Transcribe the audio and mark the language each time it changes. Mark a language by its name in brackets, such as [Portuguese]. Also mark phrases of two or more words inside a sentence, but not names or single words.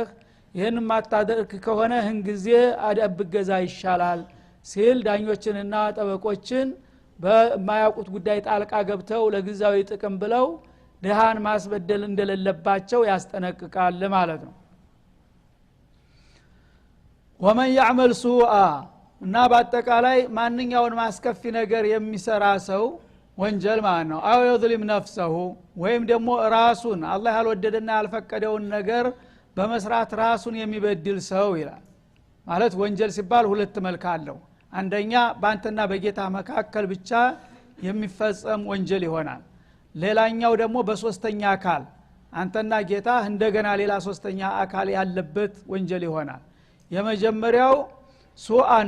[Amharic] ይሄን ማታደርክ ከሆነ ህንግዜ አደብ ገዛ ይሻላል ሲል ዳኞችንና ጠበቆችን በማያውቁት ጉዳይ ጣልቃ ገብተው ለግዛዊ ጥቅም ብለው ደሃን ማስበደል እንደሌለባቸው ያስጠነቅቃል ማለት ነው። ወመን [Arabic] يعمل سوءا [Amharic] እና በአጠቃላይ ማንኛውን ማስከፊ ነገር የሚሰራ ሰው ወንጀል ማለት ነው። አው [Arabic] يظلم نفسه [Amharic] ወይም ደግሞ ራሱን አላህ ያልወደደና ያልፈቀደውን ነገር በመስራት ራሱን የሚበድል ሰው ይላል። ማለት ወንጀል ሲባል ሁለት መልክ አለው። አንደኛ ባንተና በጌታ መካከል ብቻ የሚፈጸም ወንጀል ይሆናል። ሌላኛው ደግሞ በሶስተኛ አካል አንተና ጌታ እንደገና ሌላ ሶስተኛ አካል ያለበት ወንጀል ይሆናል። የመጀመሪያው ሱአን